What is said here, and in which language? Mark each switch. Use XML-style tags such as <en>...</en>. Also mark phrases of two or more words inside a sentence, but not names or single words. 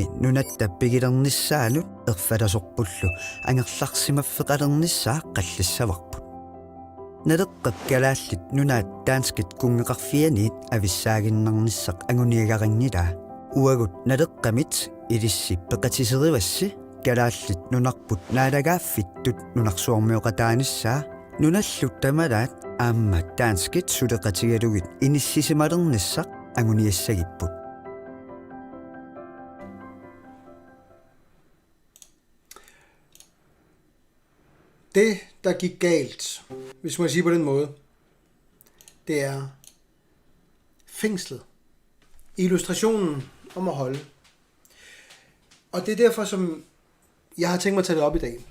<kl>nunatta pigilernissaanut erfalasorpullu angerlarsimaffeqalernissaa qallissavarput naleqqak kalaallit nunaat danskit kunngeqarfianiit avissaaginnarnissaq anguniagaringilaa uagut naleqqamit ilissi peqatiserivassi kalaallit nunarput naalagaaffittut nunarsuarmioqataanissaa nunallu tamalaat aamma danskit suleqatigalugit inissisimalernissaq anguniassagipput</kl> <da>Det, der gik galt, hvis man siger på den måde, det er fængslet. Illustrationen om at holde. Og det er derfor, som jeg har tænkt mig at tage det op i dag.</da>